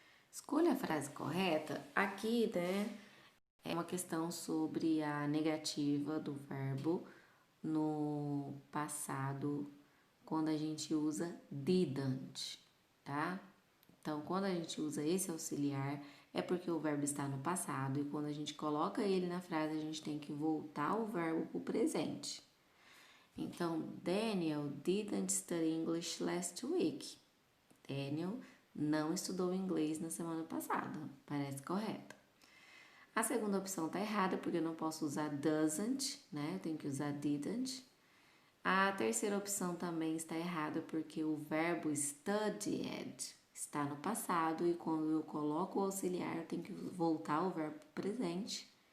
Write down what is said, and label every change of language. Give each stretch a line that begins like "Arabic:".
Portuguese: Escolha a frase correta. Aqui, né, é uma questão sobre a negativa do verbo no passado, quando a gente usa didn't, tá? Então, quando a gente usa esse auxiliar, é porque o verbo está no passado e quando a gente coloca ele na frase, a gente tem que voltar o verbo para o presente.
English: Então, Daniel didn't study English last week.
Portuguese: Daniel não estudou inglês na semana passada. Parece correto. A segunda opção está errada, porque eu não posso usar doesn't, né? Eu tenho que usar didn't. A terceira opção também está errada, porque o verbo studied está no passado e quando eu coloco o auxiliar, eu tenho que voltar o verbo presente.